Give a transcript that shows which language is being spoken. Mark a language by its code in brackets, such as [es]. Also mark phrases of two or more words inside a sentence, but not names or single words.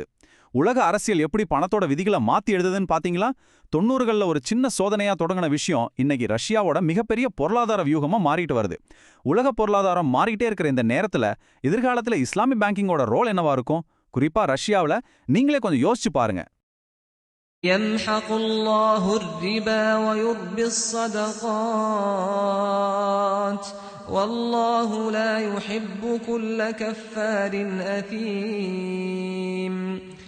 [ta] உலக அரசியல் எப்படி பணத்தோட விதிகளை மாத்தி எழுதுதுன்னு பாத்தீங்களா? 90களில் ஒரு சின்ன சோதனையா தொடங்கின விஷயம் இன்னைக்கு ரஷ்யாவோட மிகப்பெரிய பொருளாதார வியூகமா மாறிட்டு வருது. உலக பொருளாதாரம் மாறிட்டே இருக்கிற இந்த நேரத்துல எதிர்காலத்துல இஸ்லாமிய பேங்கிங்கோட ரோல் என்னவா இருக்கும்? குறிப்பா ரஷ்யாவில் நீங்களே கொஞ்சம் யோசிச்சு பாருங்க. [ar] يمحق الله الربا ويربي الصدقات والله لا يحب كل كفار أثيم